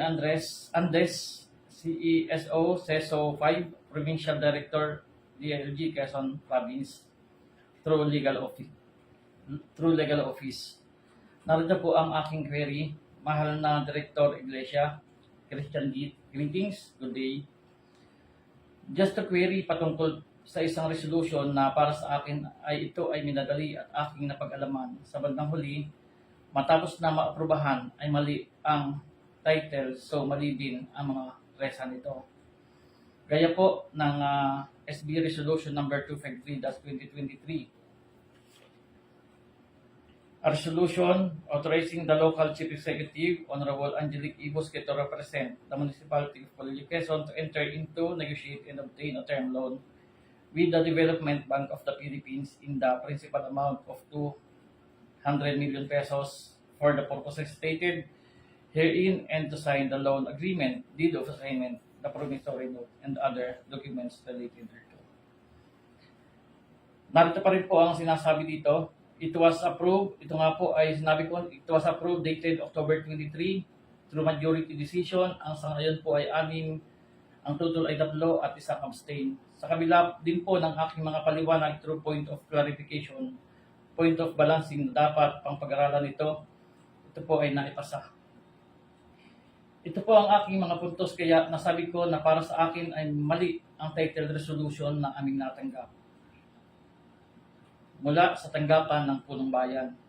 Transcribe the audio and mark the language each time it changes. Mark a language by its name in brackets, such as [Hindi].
[English] Andes, CESO, CESO 5, Provincial Director, DILG, Quezon Province, through legal office. [Filipino] Narito po ang aking query. Mahal na Director Iglesia, [English] Christian greetings, good day. Just a query [Filipino] patungkol sa isang resolution na para sa akin ay ito ay minadali at aking napag-alaman. Sa bandang huli, matapos na maaprubahan ay mali ang title, so mali din ang mga resa nito. Gaya po ng SB Resolution number 253-2023. [English] A resolution authorizing the local chief executive, Honorable Angelique Ibosque, to represent the municipality of Colillo, Quezon to enter into, negotiate, and obtain a term loan with the Development Bank of the Philippines in the principal amount of 200 million pesos for the purposes stated herein and to sign the loan agreement, deed of assignment, the promissory note, and other documents related thereto. [Filipino] Narito pa rin po ang sinasabi dito. [English] It was approved, [Filipino] ito nga po ay sinabi ko, [English] it was approved dated October 23 through majority decision. [Filipino] Ang sangayon po ay 6, ang total ay 3 at isang abstain. Sa kabila din po ng aking mga paliwanag [English] through point of clarification, point of balancing [Filipino] na dapat pang pag-aralan nito, ito po ay naipasa. Ito po ang aking mga puntos, kaya nasabi ko na para sa akin ay mali ang title resolution na aming natanggap mula sa tanggapan ng punong bayan.